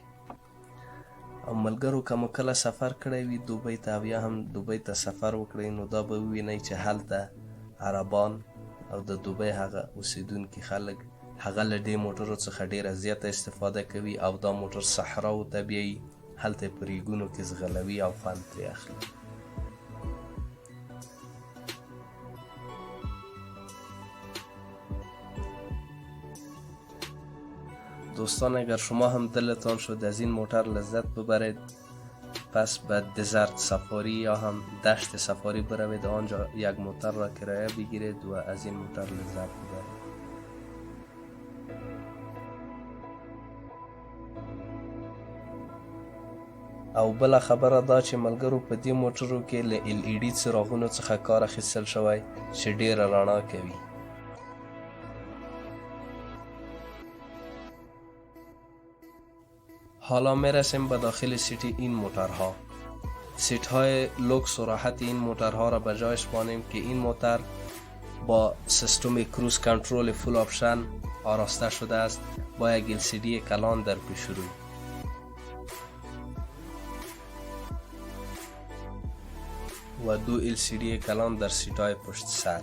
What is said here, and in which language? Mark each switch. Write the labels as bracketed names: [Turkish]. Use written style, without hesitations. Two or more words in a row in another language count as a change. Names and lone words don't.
[Pashto] او ملګرو که مو کله سفر کړی وي دوبۍ ته او یا هم دوبۍ ته سفر وکړئ، نو دا به ووینئ چې هلته عربان او د دوبۍ هغه اوسیدونکي خلک هغه له دې موټرو څخه ډیره زیاته استفاده کوي او دا موټر صحراو ته بیایي، هلته یې په ریګونو کې ځغلوي او خوند ترې اخلي. [Persian] دوستان اگر شما هم دلتان شد از این موتر لذت ببرید، پس به [English] desert safari [Persian] یا هم دشت سفاری بروید، آنجا یک موتر را کرایه بگیرید و از این موتر لذت ببرید. [Pashto] او بله خبره دا چې ملګرو په دې موټرو کې له LED څراغونو څخه کار اخیستل شوی چې ډیره رڼا کوي. [Persian] حالا میرسیم به داخل سیت این موترها. سیت های لوکس و راحت این موترها را به جایش بانیم که این موتر با سیستم [English] cruise control full option [Persian] آراسته شده است با یک LCD کلان در پیش روی و 2 LCD کلان در سیت های پشت سر.